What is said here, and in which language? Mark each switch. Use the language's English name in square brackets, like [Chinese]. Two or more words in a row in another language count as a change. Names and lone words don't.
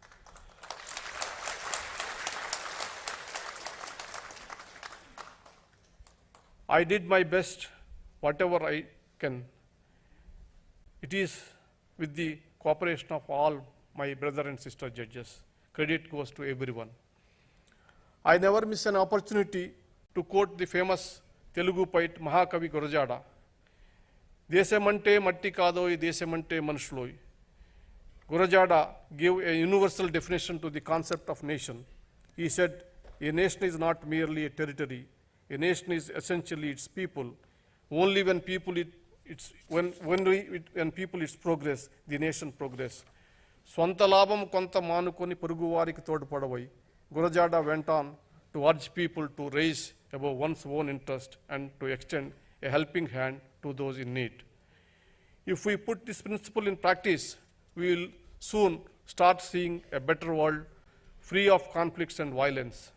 [English] I did my best, whatever I can. It is with the cooperation of all my brother and sister judges. Credit goes to everyone. I never miss an opportunity to quote the famous Telugu poet Mahakavi Gurajada. [Telugu] దేశమంటే మట్టి కాదోయి, దేశమంటే మనుషులోయ్. [English] Gurajada gave a universal definition to the concept of nation. He said, a nation is not merely a territory. A nation is essentially its people. Only when people its progress, the nation progress. [Telugu] స్వంత లాభం కొంత మానుకొని పొరుగువారికి తోడ్పడవోయ్. [English] Gurajada went on to urge people to raise above one's own interest and to extend a helping hand to those in need. If we put this principle in practice, we will soon start seeing a better world free of conflicts and violence.